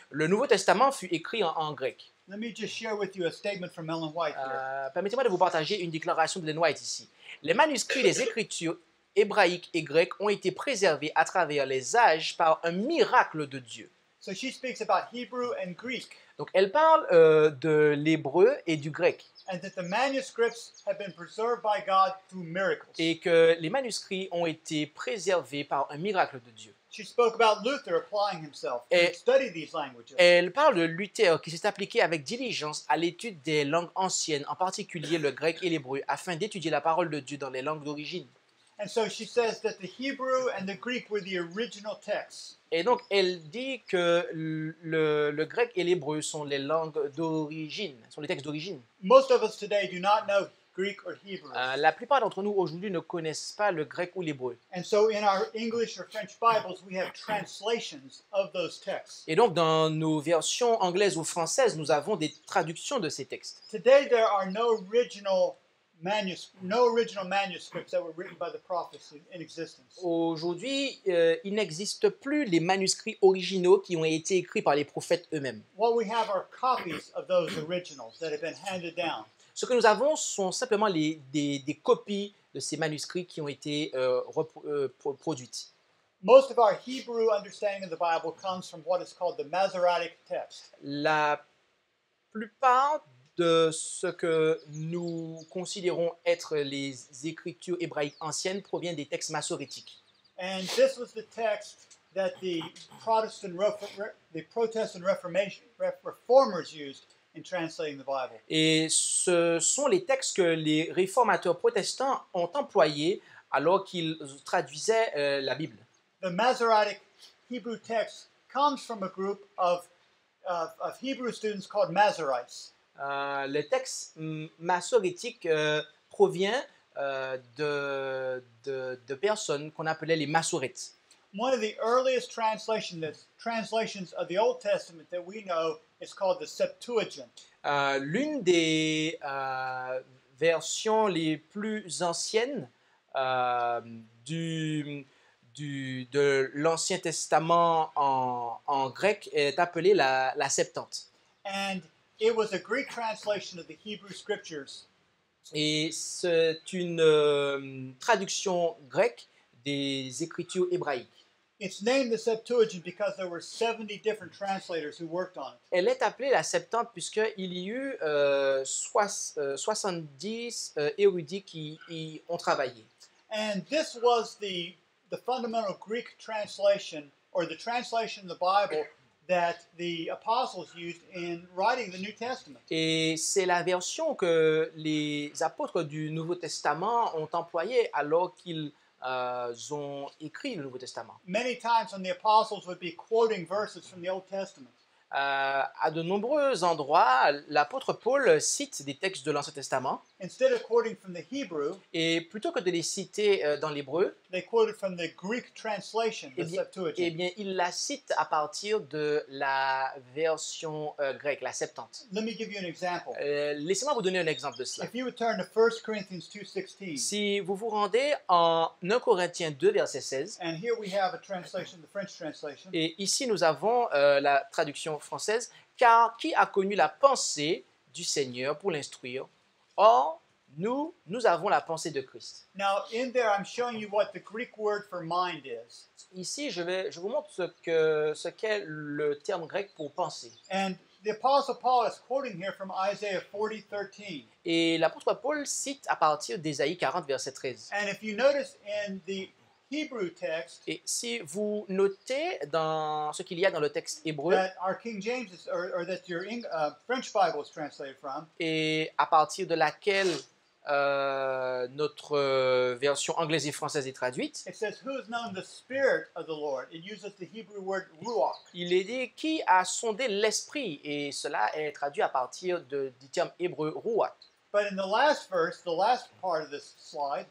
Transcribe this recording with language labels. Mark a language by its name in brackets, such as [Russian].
[French] Le Nouveau Testament fut écrit en grec. [English] Let me just share with you a statement from Ellen White here. [French] Permettez-moi de vous partager une déclaration de Ellen White ici. Les manuscrits des Écritures hébraïques et grecques ont été préservés à travers les âges par un miracle de Dieu. [English] So she speaks about Hebrew and Greek, [French] Donc elle parle de l'hébreu et du grec. [English] and that the manuscripts have been preserved by God through miracles. [French] Et que les manuscrits ont été préservés par un miracle de Dieu. [English] She spoke about Luther applying himself [French] Et- [English] to study these languages. [French] Elle parle de Luther qui s'est appliqué avec diligence à l'étude des langues anciennes, en particulier le grec et l'hébreu, afin d'étudier la parole de Dieu dans les langues d'origine. [English] And so she says that the Hebrew and the Greek were the original texts. [French] Et donc, elle dit que le grec et l'hébreu sont les langues d'origine, sont les textes d'origine. [English] Most of us today do not know Greek or Hebrew. [French] La plupart d'entre nous aujourd'hui ne connaissent pas le grec ou l'hébreu. [English] And so in our English or French Bibles, we have translations of those texts. [French] Et donc, dans nos versions anglaises ou françaises, nous avons des traductions de ces textes. [English] Today, there are no original manuscripts that were written by the prophets in existence. [French] Aujourd'hui, il n'existe plus les manuscrits originaux qui ont été écrits par les prophètes eux-mêmes. [English] What we have are copies of those originals that have been handed down. [French] Ce que nous avons sont simplement des copies de ces manuscrits qui ont été produites. [English] Most of our Hebrew understanding of the Bible comes from what is called the Masoretic text. [French] La plupart de ce que nous considérons être les écritures hébraïques anciennes provient des textes massorétiques. [English] And this was the text that the Protestant reformers used in translating the Bible. [French] Et ce sont les textes que les réformateurs protestants ont employés alors qu'ils traduisaient la Bible. [English] The Masoretic Hebrew text comes from a group of Hebrew students called Masoretes. [French] Le texte massorétique provient de personnes qu'on appelait les massoretes. [English] One of the earliest translations of the Old Testament that we know is called the Septuagint. [French] L'une des versions les plus anciennes de l'Ancien Testament en grec est appelée la Septante. [English] And it was a Greek translation of the Hebrew Scriptures. [French] Et c'est une traduction grecque des Écritures hébraïques. [English] It's named the Septuagint because there were 70 different translators who worked on it. [French] Elle est appelée la Septante puisqu'il y a eu 70 érudits qui y ont travaillé. [English] And this was the fundamental Greek translation, or the translation of the Bible that the apostles used in writing the New Testament. [French] Et c'est la version que les apôtres du Nouveau Testament ont employée alors qu'ils ont écrit le Nouveau Testament. [English] Many times when the apostles would be quoting verses from the Old Testament. [French] À de nombreux endroits, l'apôtre Paul cite des textes de l'Ancien Testament. [English] Instead of quoting from the Hebrew, [French] et plutôt que de les citer dans l'hébreu, [English] they quoted from the Greek translation, the Septuagint. [French] Eh bien, il la cite à partir de la version grecque, la Septante. [English] Let me give you an example. [French] Laissez-moi vous donner un exemple de cela. [English] If you would turn to 1 Corinthians 2:16. [French] Si vous vous rendez en 1 Corinthiens 2, verset 16, [English] And here we have a translation, the French translation. [French] et ici nous avons la traduction française, car qui a connu la pensée du Seigneur pour l'instruire? Or, nous avons la pensée de Christ. [English] Now, in there, I'm showing you what the Greek word for mind is. [French] Ici, je vous montre ce qu'est le terme grec pour penser. [English] And the Apostle Paul is quoting here from Isaiah 40:13. [French] Et l'apôtre Paul cite à partir d'Ésaïe 40, verset 13. [English] And if you notice in the Hebrew text, [French] Et si vous notez dans ce qu'il y a dans le texte hébreu, [English] that our King James is, or that your French Bible is translated from, [French] et à partir de laquelle notre version anglaise et française est traduite, [English] it says, "Who has known the Spirit of the Lord?" It uses the Hebrew word ruach. [French] il est dit qui a sondé l'esprit, et cela est traduit à partir du terme hébreu ruach. [English] But in the last verse, the last part of this slide,